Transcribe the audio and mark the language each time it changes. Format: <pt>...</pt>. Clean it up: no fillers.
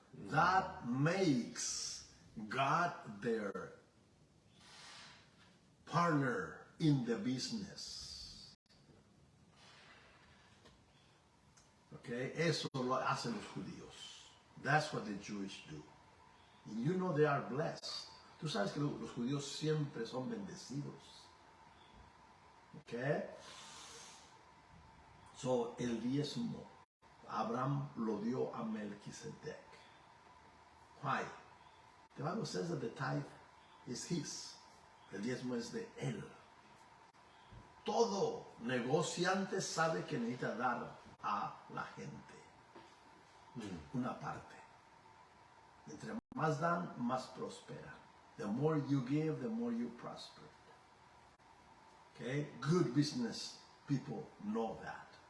<en>That makes God their partner in the business.</en> <es>Okay, eso lo hacen los judíos.</es> <en>That's what the Jewish do. And you know they are blessed.</en> <es>Tú sabes que los judíos siempre son bendecidos. Okay? So, el diezmo, Abraham lo dio a Melquisedec.</es> <en>Why? The Bible says that the tithe is his.</en> <es>El diezmo es de él. Todo negociante sabe que necesita dar a la gente una parte. Entre más dan, más prospera.</es> <en>The more you give, the more you prosper. Okay? Good business people know that.</en>